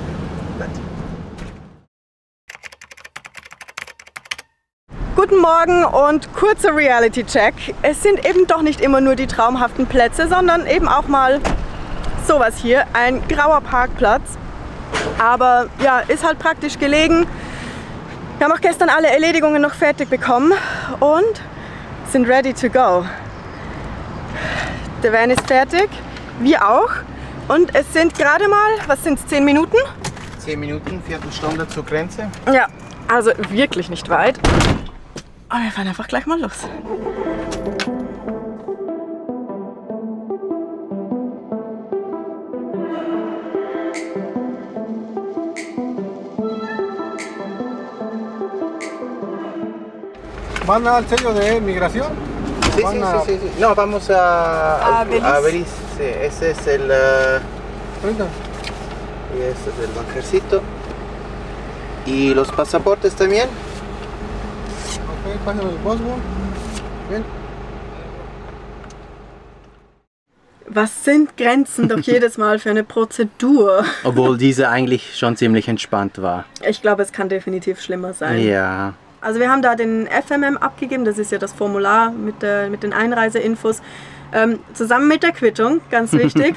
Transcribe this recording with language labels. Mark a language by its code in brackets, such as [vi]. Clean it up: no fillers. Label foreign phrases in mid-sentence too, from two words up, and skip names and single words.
[de] Guten Morgen und kurzer Reality-Check. Es sind eben doch nicht immer nur die traumhaften Plätze, sondern eben auch mal sowas hier, ein grauer Parkplatz. Aber ja, ist halt praktisch gelegen. Wir haben auch gestern alle Erledigungen noch fertig bekommen und sind [en] ready to go. [de] Der Van ist fertig, wir auch. Und es sind gerade mal, was sind es, 10 Minuten? 10 Minuten, Viertelstunde zur Grenze. Ja, also wirklich nicht weit. Und wir fahren einfach gleich mal los. [es] ¿Van al sello de migración? Sí, sí, sí, sí. No, vamos a Belice. Sí, ese es el... Ahorita. y este es el banjercito. Y los pasaportes también. Ok, pásenme el Bosbo. Bien. [de] Was sind Grenzen doch jedes Mal für eine Prozedur? Obwohl diese eigentlich schon ziemlich entspannt war. Ich glaube, es kann definitiv schlimmer sein. Ja. Also wir haben da den FMM abgegeben, das ist ja das Formular mit den Einreiseinfos, zusammen mit der Quittung, ganz wichtig.